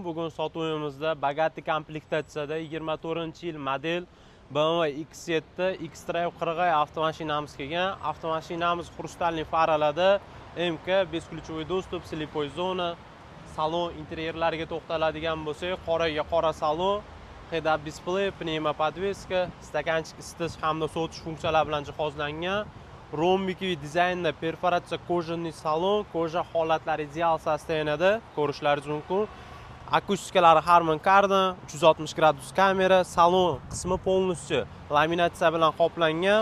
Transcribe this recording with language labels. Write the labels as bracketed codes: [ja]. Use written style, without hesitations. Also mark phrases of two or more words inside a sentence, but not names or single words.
[uz] Bugun sotuvimizda Bugatti komplektatsiyada 24-yil model BMW X7 X-Drive 40i avtomashinamiz kelgan. Avtomashinamiz xrustalniy faralarda, MK, [ru] бесключевой достуp, слепой [uz] zona, salon interyerlariga to'xtaladigan bo'lsak, qoraga qora salon, [en] head-up display, [uz] pnevmopodveska, stakanchik isitish hamda sovutish funksiyalari bilan jihozlangan. Rombik dizaynda perforatsiya kojaniy salon, koja holatlari ideal soстояниеda ko'rishlaringiz mumkin. Akustikalari Harman Kardon, 360 gradus kamera, salon qismi полностью laminatsiya bilan qoplangan.